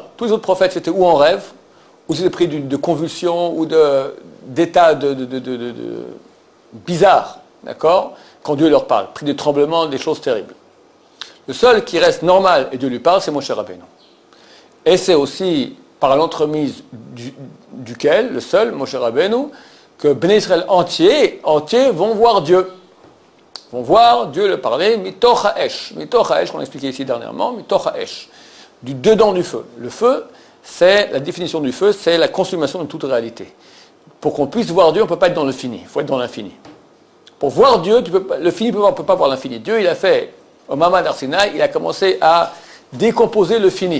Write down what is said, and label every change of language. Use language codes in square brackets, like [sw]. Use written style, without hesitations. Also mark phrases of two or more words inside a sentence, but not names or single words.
[fr] Tous les autres prophètes, c'était ou en rêve, ou c'était pris de convulsions, ou d'états bizarres, d'accord, quand Dieu leur parle, pris des tremblements, des choses terribles. Le seul qui reste normal et Dieu lui parle, c'est Moshe Rabbeinu. Et c'est aussi par l'entremise duquel, le seul, Moshe Rabbeinu, que Bnei Israël entiers vont voir Dieu. Vont voir Dieu le parler, [he] מתוך האש. מתוך האש, [fr] qu'on a expliqué ici dernièrement, [he] מתוך האש. [fr] Du dedans du feu. Le feu, c'est la définition du feu, c'est la consommation de toute réalité. Pour qu'on puisse voir Dieu, on ne peut pas être dans le fini, il faut être dans l'infini. Pour voir Dieu, le fini, on ne peut pas voir l'infini. Dieu, il a fait, au Mamad Arsinaï, il a commencé à décomposer le fini.